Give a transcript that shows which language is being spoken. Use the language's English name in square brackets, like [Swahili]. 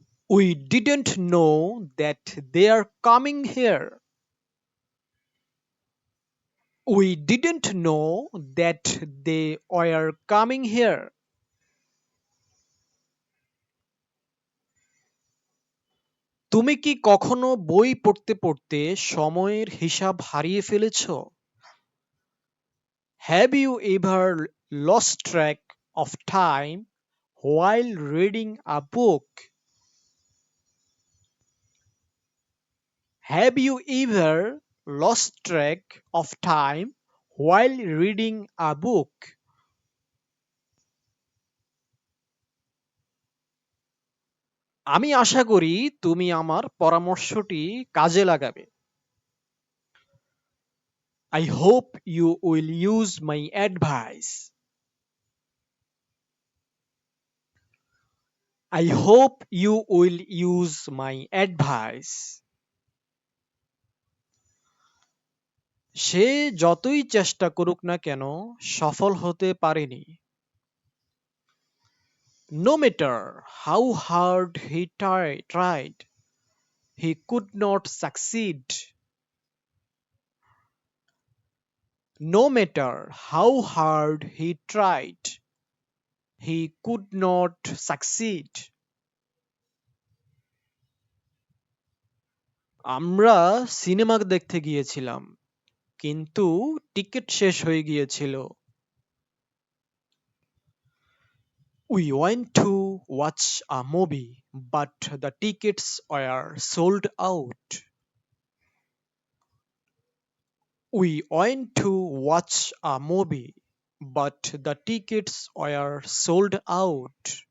[English] We didn't know that they are coming here. We didn't know that they were coming here. [Bangla] তুমি কি কখনো বই পড়তে পড়তে সময়ের হিসাব হারিয়ে ফেলেছো? [English] Have you ever lost track of time while reading a book? Have you ever lost track of time while reading a book? [Bangla] আমি আশা করি তুমি আমার পরামর্শটি কাজে লাগাবে। [English] I hope you will use my advice. I hope you will use my advice. [Bangla] সে যতই চেষ্টা করুক না কেন সফল হতে পারেনি। [English] No matter how hard he tried, he could not succeed. No matter how hard he tried, he could not succeed. [Bangla] আমরা cinema দেখতে গিয়েছিলাম, কিন্তু টিকিট শেষ হয়ে গিয়েছিল। [English] We went to watch a movie, but the tickets were sold out. We went to watch a movie, but the tickets were sold out.